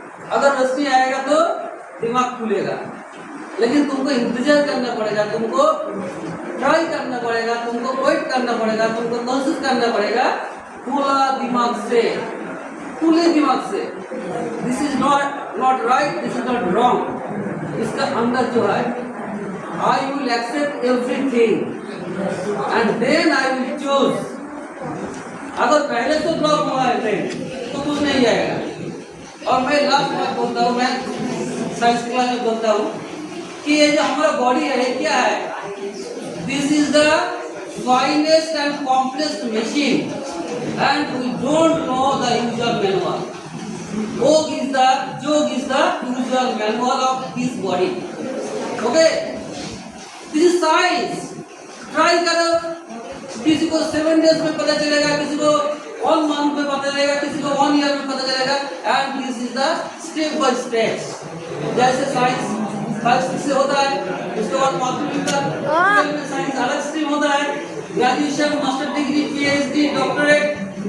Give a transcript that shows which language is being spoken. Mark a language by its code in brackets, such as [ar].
[hi] अगर रोशनी आएगा तो दिमाग खुलेगा, लेकिन तुमको इंतजार करना पड़ेगा, तुमको ट्राई करना पड़ेगा, तुमको वेट करना पड़ेगा, तुमको कोशिश करना पड़ेगा खुला दिमाग से, खुले दिमाग से। [en] This is not right, this is not wrong. [hi] इसका अंदर जो है [en] I will accept everything and then I will choose. [hi] अगर पहले से ब्लॉक हुआ है ट्रेन तो कुछ नहीं आएगा। और मैं लास्ट बात बोलता हूँ, मैं साइंस क्लास में बोलता हूँ कि ये जो हमारा बॉडी है क्या है, [en] This is the finest and complex machine and we don't know the usual manual. Yoga is the usual manual of this body. Okay, this is science. [hi] Try करो, किसी को 7 days में पता चलेगा, किसी को 1 month में पता चलेगा, किसी को 1 year में पता चलेगा, [en] and this is the step by step. [hi] जैसे साइंस 5-6 से होता है, उसके बाद मास्टर में साइंस अलग स्ट्रीम होता है, graduation, master degree, PhD, doctorate.